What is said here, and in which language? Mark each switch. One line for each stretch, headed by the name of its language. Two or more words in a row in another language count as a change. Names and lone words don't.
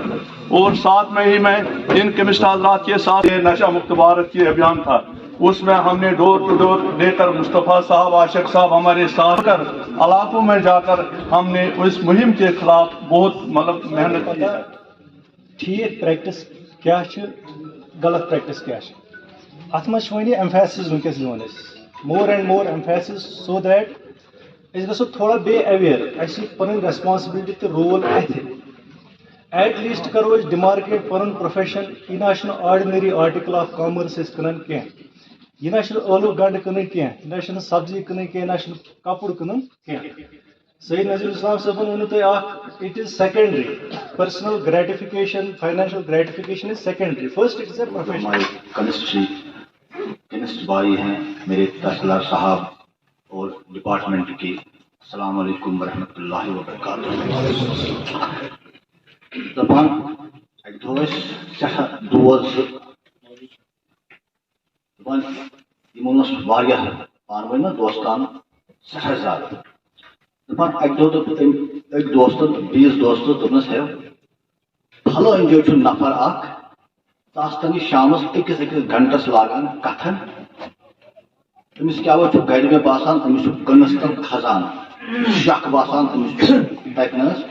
Urdu: اور ساتھ میں ہی میں ان کیمسٹ حضرات کے ساتھ یہ نشہ مکت بھارت کی ابھیان تھا, اس میں ہم نے ڈور ٹو ڈور لے کر مصطفیٰ صاحب, عاشق صاحب ہمارے ساتھ کر علاقوں میں جا کر ہم نے اس مہم کے خلاف بہت محنت کی ہے.
Kashmiri: ٹھیک پریکٹس کیا چھ, غلط پریکٹس کیا چھ, ات مز ونی ایمفیسز ونکس دِوان
English: more and more emphasis, so that
Kashmiri: اس گژھو تھوڑا بیٚیہِ اویئر, اَسہِ پنٕنۍ ریسپانسبلٹی تہٕ رول اتھِ.
English: at least
Kashmiri: کرو أسۍ ڈِمارکیٹ پنُن پروفیشن. یہِ نہ چھُنہٕ
English: ordinary article of commerce
Kashmiri: أسۍ کٕنان کینٛہہ, یہِ نہ چھُنہٕ ٲلوٕ گنڈٕ کٕنٕنۍ کینٛہہ, یہِ نہ چھُنہٕ سبزی کٕنٕنۍ کینٛہہ, نہ چھُنہٕ کپُر کٕنُن کینٛہہ. سید نذیر اسلام صٲبن ووٚنوٕ تۄہہِ اکھ,
English: it is secondary. personal gratification, financial gratification is secondary, first it is a profession.
Urdu: کیمسٹ بھائی ہیں میرے تحصیلدار صاحب اور ڈپارٹمنٹ کی,
Arabic: السلام علیکم ورحمۃ اللہ وبرکاتہ.
Kashmiri: دپان اکہ دۄہ ٲسۍ سٮ۪ٹھاہ دوس زٕ, دپان یِمن اوس واریاہ پانہٕ ؤنۍ نا دوستانہٕ سٮ۪ٹھاہ زیادٕ. دپان اکہ دۄہ دوٚپ أکۍ دوستن بیٚیِس دوستس, دوٚپنس ہے پھلٲنۍ جایہِ چھُ نفر اکھ, تس تن یہِ شامس أکِس گنٹس لاگان کتھن, أمِس کیٛاہ چھُ گرِ مےٚ باسان أمِس چھُ کٕنس تل خزانہٕ, شک باسان أمِس چھُ تتہِ نہٕ حظ.